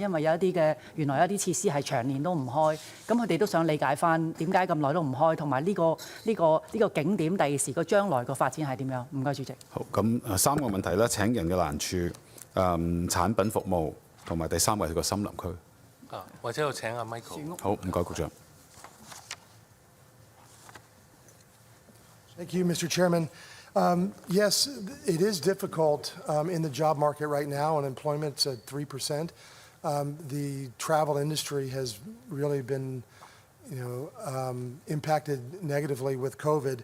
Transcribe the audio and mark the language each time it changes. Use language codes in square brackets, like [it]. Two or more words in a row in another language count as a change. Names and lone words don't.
[yue] 因為有一啲嘅原來有一啲設施係長年都唔開，咁佢哋都想理解翻點解咁耐都唔開，同埋呢個景點第時個將來個發展係點樣？唔該，主席。好，咁3個問題啦，請人嘅難處、產品服務同埋第3個係個森林區。或者我請阿 Michael。好，唔該，局長。 [en] Thank you, Mr. Chairman. Yes, it is difficult in the job market right now. Unemployment's at 3%. The travel industry has really been, impacted negatively with COVID.